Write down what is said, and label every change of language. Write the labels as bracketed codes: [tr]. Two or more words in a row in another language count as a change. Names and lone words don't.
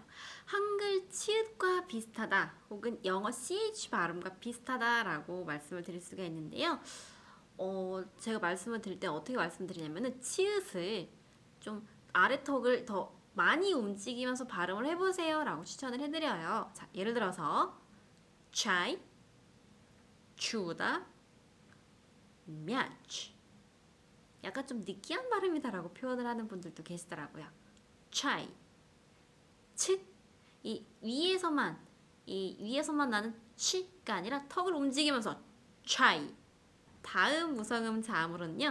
[ko] 한글 치읓과 비슷하다 혹은 영어 CH 발음과 비슷하다라고 말씀을 드릴 수가 있는데요. 제가 말씀을 드릴 때 어떻게 말씀드리냐면은 치읓을 좀 아래턱을 더 많이 움직이면서 발음을 해보세요 라고 추천을 해드려요. 자, 예를 들어서 [ru] чай, чудо, мяч. [ko] 약간 좀 느끼한 발음이다라고 표현을 하는 분들도 계시더라고요. chai, 치. 이 위에서만 나는 치가 아니라 턱을 움직이면서 차이. 다음 무성음 자음으로는요.